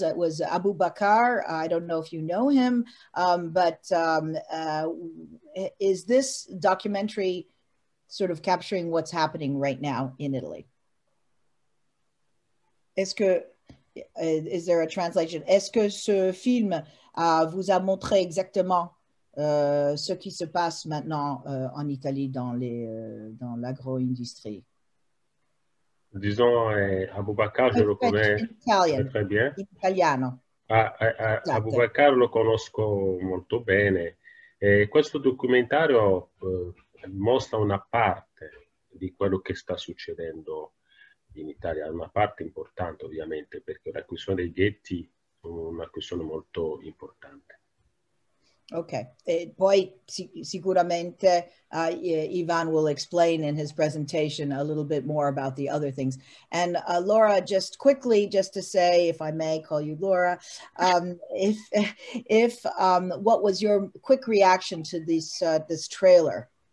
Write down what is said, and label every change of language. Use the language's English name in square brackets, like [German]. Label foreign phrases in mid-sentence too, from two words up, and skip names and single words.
[English] It was Abu Bakr. I don't know if you know him, but is this documentary sort of capturing what's happening right now in Italy? Is there a translation? [French] Est-ce que ce film vous a montré exactement ce qui se passe maintenant en Italie dans l'agro-industrie? Disons, Abu Bakr, je le connais très bien. [Italian] In italiano. Abu Bakr lo conosco molto bene. Questo documentario mostra una parte di quello che sta succedendo in Italia, una parte importante ovviamente, perché la questione dei ghetti è una questione molto importante. [English] Okay, [Italian] poi sicuramente [English] Yvan will explain in his presentation a little bit more about the other things. And Laura, just quickly, just to say, if I may call you Laura, what was your quick reaction to this trailer?